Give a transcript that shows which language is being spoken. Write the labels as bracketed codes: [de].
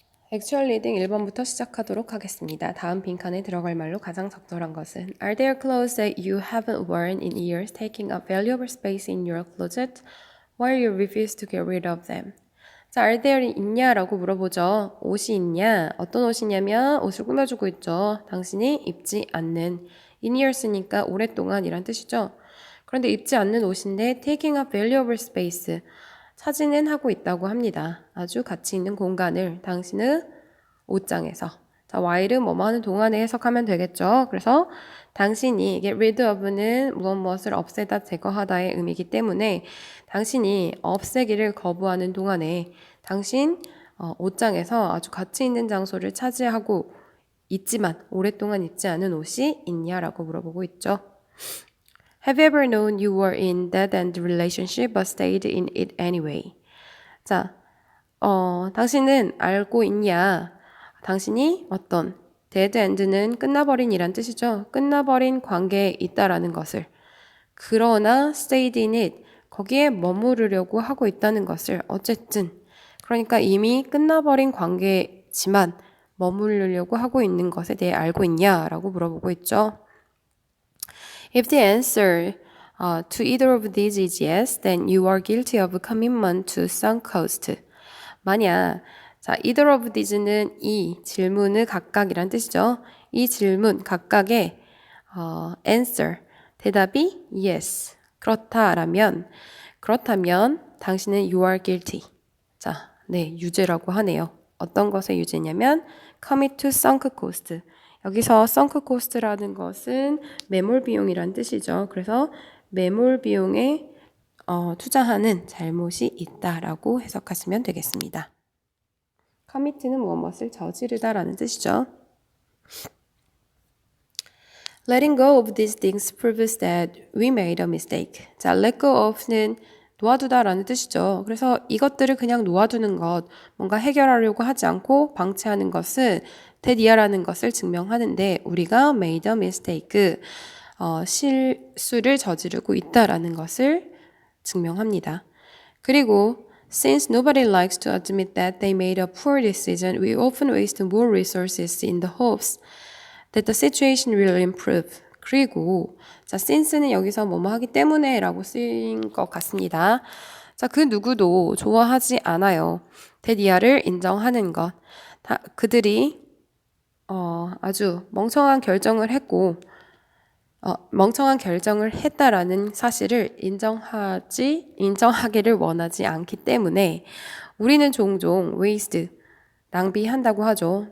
[ko] 액츄얼 리딩 1번부터 시작하도록 하겠습니다. 다음 빈칸에 들어갈 말로 가장 적절한 것은 [en] Are there clothes that you haven't worn in years taking up valuable space in your closet while you refuse to get rid of them? [ko] 자, [en] are there [ko] 있냐라고 물어보죠. 옷이 있냐? 어떤 옷이냐면 옷을 꾸며주고 있죠. 당신이 입지 않는 [en] in years [ko] 니까 오랫동안이란 뜻이죠. 그런데 입지 않는 옷인데 [en] taking up valuable space [ko] 차지는 하고 있다고 합니다. 아주 가치 있는 공간을 당신의 옷장에서. 자, while은 뭐뭐 하는 동안에 해석하면 되겠죠. 그래서 당신이 [en] get rid of [ko] 는 무엇을 없애다 제거하다의 의미이기 때문에 당신이 없애기를 거부하는 동안에 당신 옷장에서 아주 가치 있는 장소를 차지하고 있지만 오랫동안 입지 않은 옷이 있냐라고 물어보고 있죠. [en] Have you ever known you were in dead-end relationship but stayed in it anyway? [ko] 자, 당신은 알고 있냐? 당신이 어떤 dead-end는 끝나버린이란 뜻이죠. 끝나버린 관계에 있다라는 것을. 그러나 [en] stayed in it, [ko] 거기에 머무르려고 하고 있다는 것을. 어쨌든 그러니까 이미 끝나버린 관계지만 머무르려고 하고 있는 것에 대해 알고 있냐라고 물어보고 있죠. [en] If the answer to either of these is yes, then you are guilty of commitment to sunk cost. [ko] 만약 자, [en] either of these [ko] 는 이 질문의 각각이란 뜻이죠. 이 질문 각각의 answer 대답이 yes 그렇다면 당신은 [en] you are guilty. [ko] 자, 네 유죄라고 하네요. 어떤 것의 유죄냐면 [en] commit to sunk cost. [ko] 여기서 sunk cost라는 것은 매몰 비용이란 뜻이죠. 그래서 매몰 비용에 투자하는 잘못이 있다라고 해석하시면 되겠습니다. commit는 무엇을 저지르다라는 뜻이죠. [en] Letting go of these things proves that we made a mistake. [ko] 자, let go of는 놓아두다라는 뜻이죠. 그래서 이것들을 그냥 놓아두는 것, 뭔가 해결하려고 하지 않고 방치하는 것은 대디아라는 것을 증명하는데 우리가 [en] made a mistake, [ko] 실수를 저지르고 있다라는 것을 증명합니다. 그리고 [en] Since nobody likes to admit that they made a poor decision, we often waste more resources in the hopes that the situation will improve. [ko] 그리고 자, since는 여기서 뭐뭐 하기 때문에 라고 쓰인 것 같습니다. 자, 그 누구도 좋아하지 않아요. 대디아를 인정하는 것. 그들이 아주 멍청한 결정을 했다라는 사실을 인정하기를 원하지 않기 때문에 우리는 종종 waste, 낭비한다고 하죠.